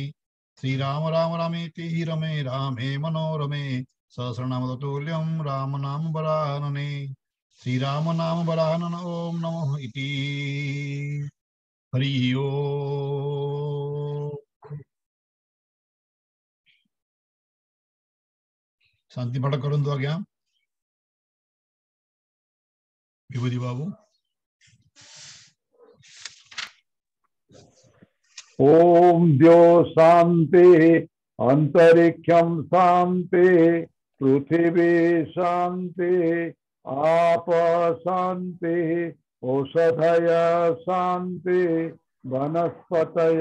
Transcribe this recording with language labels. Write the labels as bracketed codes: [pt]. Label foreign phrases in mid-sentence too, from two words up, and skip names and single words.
[sa] श्रीराम राम रामेति रमे रामे मनोरमे सहस्रनाम तत्तुल्यं राम नाम वरानने। श्रीराम नाम वरानन ओम नमो इति। हरि ओम। [or] ଶାନ୍ତି ପାଠ କରନ୍ତୁ ଆଜ୍ଞା ବିଭୂତି ବାବୁ। [sa] ओम द्यो शांति अंतरिक्षम शांति पृथिवी शांति आप शांति औषधय शांति वनस्पतय